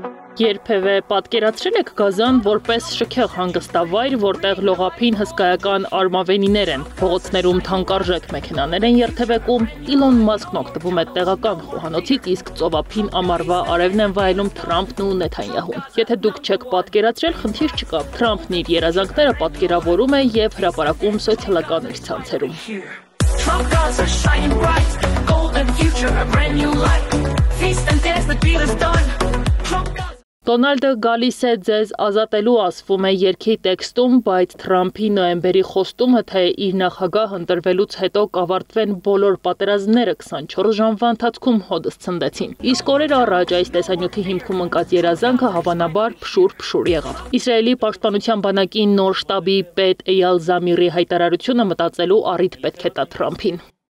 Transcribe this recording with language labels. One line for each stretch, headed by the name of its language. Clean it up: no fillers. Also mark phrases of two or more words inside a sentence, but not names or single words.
Armenian: Երբևէ պատկերացրել եք Գազան որպես շքեղ հանգստավայր, որտեղ լողափին հսկայական արմավենիներ են, փողոցներում թանկարժեք մեքենաներ են երթևեկում, Իլոն Մասկն օգտվում է տեղական խոհանոցից, իսկ ծովափին ամառվա արևն են վայելում Թրամփն ու Նեթանյահուն։ Եթե դուք չեք պատկերացրել, խնդիր չկա։ Թրամփն իր երազանքները պատկերավորում է եւ հրապարակում սոցիալական իր ցանցերում։
English: Trump gods are shining bright, golden future, a brand new life. Feast and dance, the deal is done. Trump gods.
Armenian: Դոնալդը գալիս է ձեզ ազատելու, ասվում է երգի տեքստում, բայց Թրամփի նոյեմբերի խոստումը, թե իր նախագահ ընտրվելուց հետո կավարտվեն բոլոր պատերազմները 24 ժամվա ընթացքում հոդս ցնդեցին։ Իսկ օրեր առաջ այս տեսանյութի հիմքում ընկած երազանքը հավանաբար փշուր եղավ։ Իսրայելի պաշտպանության բանակի նոր շտաբի պետ Էյալ Զամիրի հայտարարությունը մտածելու առիթ պետք է տա Թրամփին։